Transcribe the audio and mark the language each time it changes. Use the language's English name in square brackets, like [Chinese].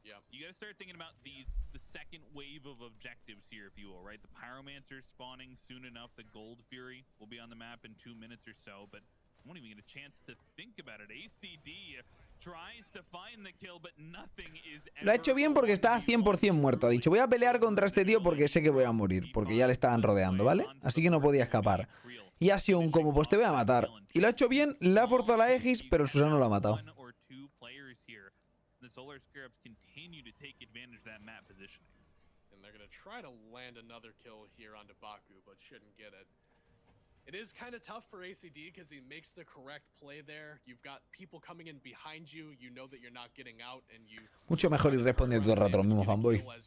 [English] You gotta start thinking about the second wave of objectives here, if you will, right? The Pyromancer spawning soon enough. The Gold Fury will be on the map in 2 minutes or so, but I won't even get a chance to think about it. ACD tries to find the kill, but nothing is ever. [Spanish] Lo ha hecho bien porque está 100% muerto. Ha dicho, voy a pelear contra este tío porque sé que voy a morir, porque ya le estaban rodeando, ¿vale? Así que no podía escapar. Y ha sido un como, pues te voy a matar. Y lo ha hecho bien, le ha forzado la Aegis, pero el Susano lo ha matado. [English] The Solar Scarabs continue to take advantage of that map positioning. And they're going to try to land another kill here onto Baku, but shouldn't get it. It is kind of tough for ACD because he makes the correct play there. You've got people coming in behind you. You know that you're not getting out and you... [Spanish] Mucho mejor ir respondiendo todo el rato lo mismo, fanboy.